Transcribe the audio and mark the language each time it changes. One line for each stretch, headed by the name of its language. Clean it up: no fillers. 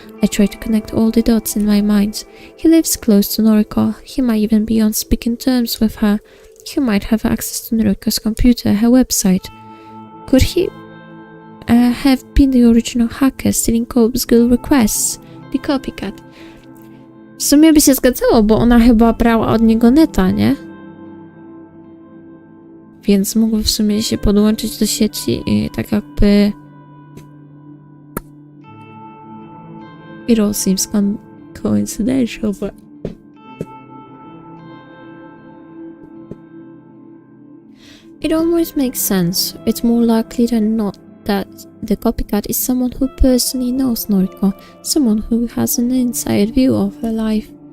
English: I try to connect all the dots in my mind. He lives close to Noriko. He might even be on speaking terms with her. He might have access to Noriko's computer, her website. Could he have been the original hacker stealing Corpse Girl requests? The copycat.
Polish: W sumie by się zgadzało, bo ona chyba brała od niego neta, nie? Więc mógłby w sumie się podłączyć do sieci i tak jakby...
English: It all seems coincidental, but... It almost makes sense. It's more likely than not that the copycat is someone who personally knows Noriko, someone who has an inside view of her life.